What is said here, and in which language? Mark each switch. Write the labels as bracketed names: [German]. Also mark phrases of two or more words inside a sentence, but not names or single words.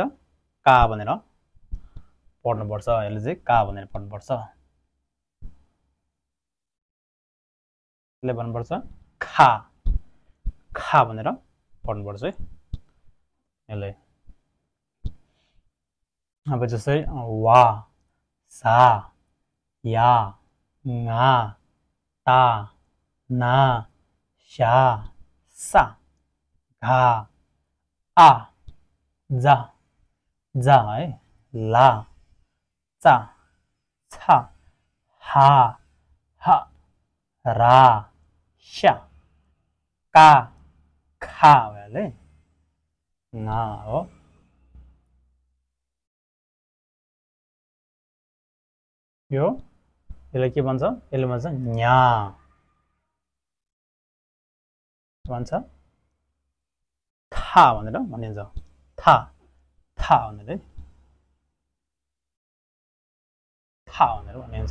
[Nepali] का भनेर पढ्नुपर्छ, यसले चाहिँ का भनेर पढ्नुपर्छ। यसले भन्नुपर्छ खा, खा भनेर पढ्नुपर्छ है यसलाई। अब जस्तै वा, सा, या, ङा, ता, ना, स्या, सा, घा, आ, जा, जा है, ला, चा, छा, हा, हा, रा, स्या, का, खा भइहाल्यो है, ङा हो। यो यसलाई के भन्छ? यसले भन्छ न्या, भन्छ था भनेर भनिन्छ, था, था भनेर है, था भनेर भनिन्छ।